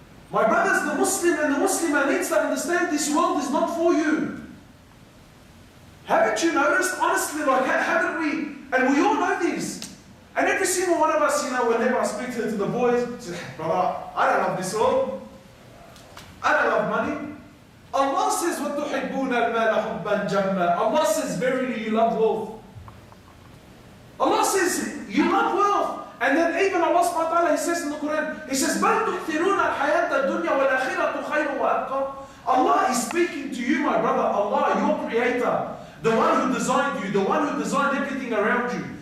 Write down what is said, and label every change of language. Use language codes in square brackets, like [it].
[en] My brothers, the Muslim and the Muslimah needs to understand this world is not for you. Haven't you noticed? Honestly, haven't we? And we all know this. And every single one of us, whenever I speak to the boys, say, brother, I don't love this world. I don't love money. Allah says, [ar] وَتُحِبُّونَ الْمَالَ حُبًّا جَمًّا. [en] Allah says, verily you love wealth. Allah says, you love wealth. And then even Allah subhanahu wa ta'ala, He says in the Quran, He says, [ar] بَلْ تُؤْثِرُونَ الْحَيَاةَ الدُّنْيَا وَالْآخِرَةُ خَيْرٌ وَأَبْقَى. [en] Allah is speaking to you, my brother. Allah, your creator, the one who designed you, the one who designed everything around you.